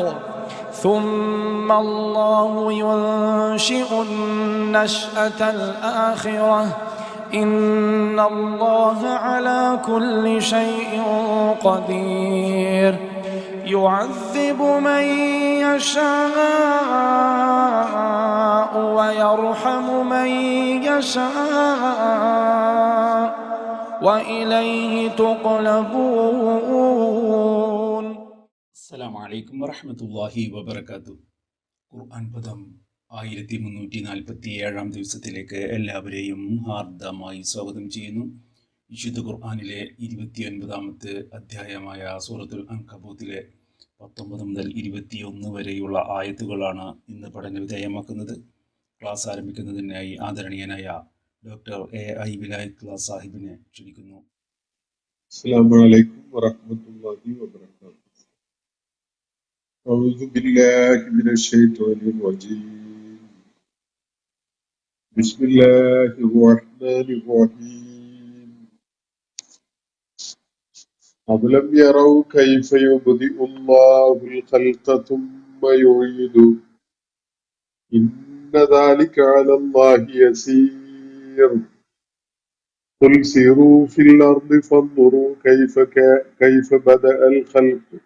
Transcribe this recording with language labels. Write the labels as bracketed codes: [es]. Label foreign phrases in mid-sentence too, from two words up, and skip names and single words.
[ar] ثم الله ينشئ النشأة الآخرة إن الله على كل شيء قدير يعذب من يشاء ويرحم من يشاء وإليه تقلبون. السلام عليكم ورحمة الله وبركاته. [ml] ഖുർആൻ പദം 1347 ദിവസത്തിലേക്ക് എല്ലാവരെയും ഹാർദമായി സ്വാഗതം ചെയ്യുന്നു. വിശുദ്ധ ഖുർആനിലെ 29ാമത്തെ അധ്യായമായ സൂറത്തുൽ അൻകബൂത്തിലെ 19 മുതൽ 21 വരെയുള്ള ആയത്തുകളാണ് ഇന്ന് പഠന വിധേയമാക്കുന്നത്. ക്ലാസ് ആരംഭിക്കുന്നതിനായി ആദരണീയനായ ഡോക്ടർ എ.ഐ. വിലായത്ത് സാഹിബിനെ ക്ഷണിക്കുന്നു. [ar] السلام عليكم ورحمة الله وبركاته. أعوذ بالله من الشيطان الرجيم. بسم الله الرحمن الرحيم. أولم يروا كيف يبدئ الله الخلق ثم يعيده إن ذلك على الله يسير قل سيروا في الأرض فانظروا كيف بدأ الخلق